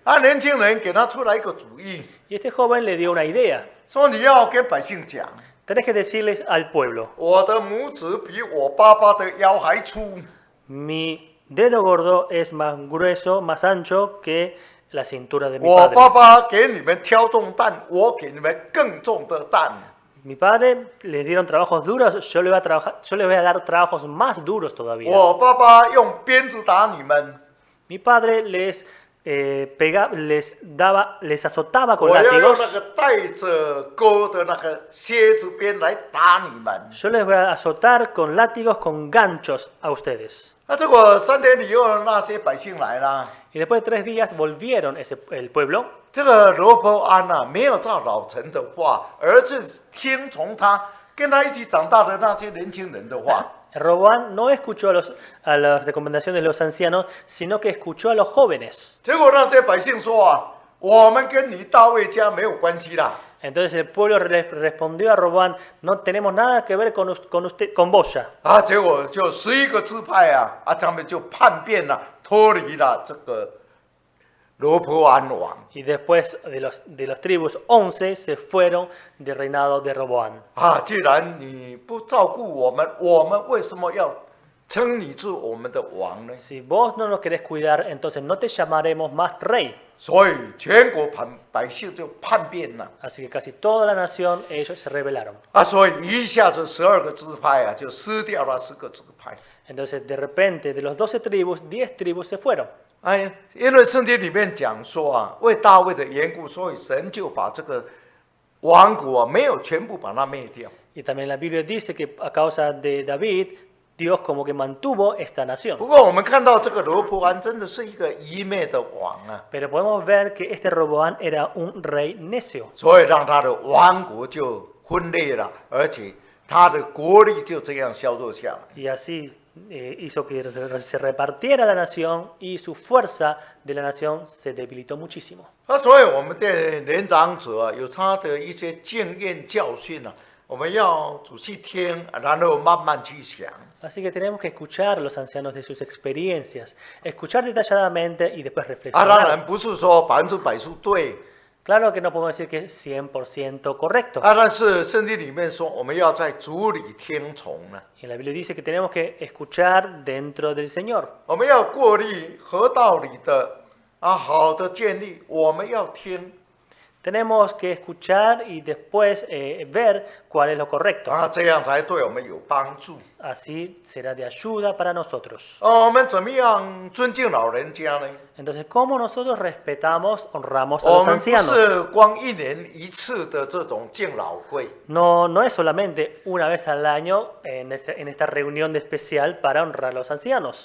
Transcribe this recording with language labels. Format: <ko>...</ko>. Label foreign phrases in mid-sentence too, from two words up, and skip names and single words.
<zh>年轻人给他出来一个主意，</zh> <es>Y este joven le dio una idea.</es> <zh>说你要跟百姓讲，</zh> <es>Tenés que decirles al pueblo,</es> <zh>我的拇指比我爸爸的腰还粗。</zh> <es>mi dedo gordo es más grueso, más ancho que la cintura de mi</es> <zh>我</zh> <es>padre.</es> <zh>爸爸给你们挑重担，我给你们更重的担。</zh> <es>Mi padre les dieron trabajos duros, yo le voy a dar trabajos más duros todavía.</es> <zh>我爸爸用鞭子打你们，</zh> <es>Mi padre les les azotaba con</es> <zh>我要用</zh> <es>látigos.</es> <zh>那个带着钩的那个蝎子鞭来打你们。</zh> <es>Yo les voy a azotar con látigos, con ganchos a ustedes.</es> <zh>那结果3天以后，那些百姓来了，</zh> <es>Y después de 3 días volvieron el pueblo.</es> <zh>这个罗伯安啊，没有照老陈的话，而是听从他跟他一起长大的那些年轻人的话。</zh> <es>Roboam no escuchó a las recomendaciones de los ancianos, sino que escuchó a los jóvenes.</es> <zh>结果那些百姓说啊，我们跟你大卫家没有关系啦。</zh> <es>Entonces el pueblo respondió a Roboam, no tenemos nada que ver con vos ya.</es> <zh>啊，结果就11个支派啊，他们就叛变了，脱离了这个罗伯安王。</zh> <es>Y después de los tribus, 11 se fueron del reinado de Roboam.</es> <zh>啊，既然你不照顾我们，我们为什么要称你是我们的王呢？</zh> <es>Si vos no nos querés cuidar, entonces no te llamaremos más rey.</es> <zh>所以全国百姓就叛变了。</zh> <es>Así que casi toda la nación, ellos se rebelaron.</es> <zh>啊，所以一下子12个支派啊，就失掉了10个支派。</zh> <es>Entonces de repente, de los 12 tribus, 10 tribus se fueron.</es> <zh>哎，因为圣经里面讲说啊，为大卫的缘故，所以神就把这个王国啊，没有全部把它灭掉。</zh> <es>Y también la Biblia dice que a causa de David, Dios como que mantuvo esta nación.</es> <zh>不过我们看到这个罗伯安真的是一个愚昧的王啊，</zh> <es>Pero podemos ver que este Roboam era un rey necio.</es> <zh>所以让他的王国就分裂了，而且他的国力就这样削弱下来。</zh> <es>Y así hizo que se repartiera la nación y su fuerza de la nación se debilitó muchísimo.</es> <zh>所以我们对年长者啊，有他的一些经验教训啊，我们要仔细听，然后慢慢去想。</zh> <es>Así que tenemos que escuchar a los ancianos de sus experiencias, escuchar detalladamente y después</es> <zh>当</zh> <es>reflexionar.</es> <zh>然不是说100%是对，</zh> <es>Claro que no podemos decir que es 100% correcto.</es> <zh>但是圣经里面说，我们要在主里听从呢，</zh> <es>Y la Biblia dice que tenemos que escuchar dentro del Señor.</es> <zh>我们要过滤合道理的好的建议，我们要听</zh> <es>Tenemos que escuchar y después ver cuál es lo correcto.</es> <zh>这样才对我们有帮助。</zh> <es>Así será de ayuda para nosotros.</es> <zh>我们怎么样尊敬老人家呢？</zh> <es>Entonces, ¿cómo nosotros respetamos, honramos a</es> <zh>我</zh> <es>los</es> <zh>们不</zh> <es>ancianos?</es> <zh>是光1年1次的这种敬老会。</zh> <es>No es solamente una vez al año en esta reunión de especial para honrar a los ancianos.</es>